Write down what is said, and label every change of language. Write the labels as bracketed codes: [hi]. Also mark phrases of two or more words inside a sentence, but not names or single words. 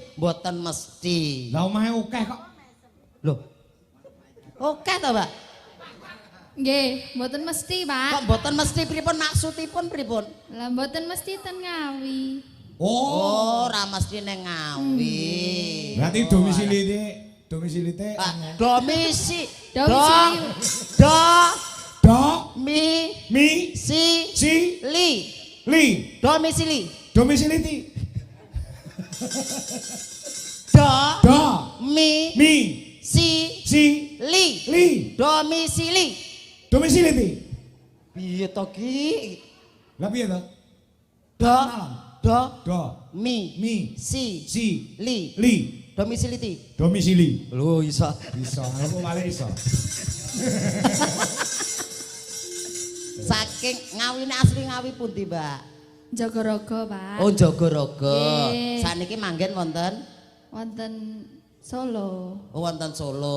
[jv] Mboten mesti. Lah omahe akeh kok. Lho. Oke to, Pak? Nggih, mboten mesti, Pak. Kok mboten mesti pripun maksudipun pripun? Lah mboten mesti ten Ngawi. Oh, ora mesti ning Ngawi. Berarti domisilite Domisili. Do mi si li domisili. domisiliti Do mi si li domisili. domisiliti. Piye to ki? Lah piye to? Do Mi si li domisiliti. domisili. Lho iso. Iso, aku malah iso. Saking ngawine asli Ngawi pundi, Mbak? Jogorogo, Pak. Oh, Jogorogo. Nggih. Saniki manggen wonten Wonten Solo. oh, wonten Solo.